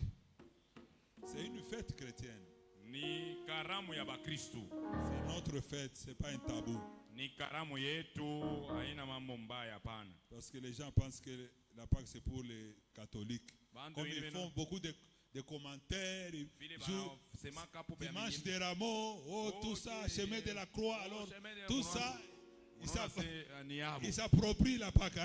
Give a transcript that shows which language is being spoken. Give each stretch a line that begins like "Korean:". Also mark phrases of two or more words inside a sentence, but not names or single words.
French: C'est une fête chrétienne.
Swahili: Ni karamu ya bakristu.
French: C'est notre fête, c'est pas un tabou.
Swahili: Ni karamu yetu haina mambo mbaya hapana.
French: Parce que les gens pensent que la Pâque c'est pour les catholiques. Comme ils font beaucoup de commentaires, ils mangent des rameaux, tout ça, chemin de la croix, alors tout ça. Ils s'approprient la Pâque.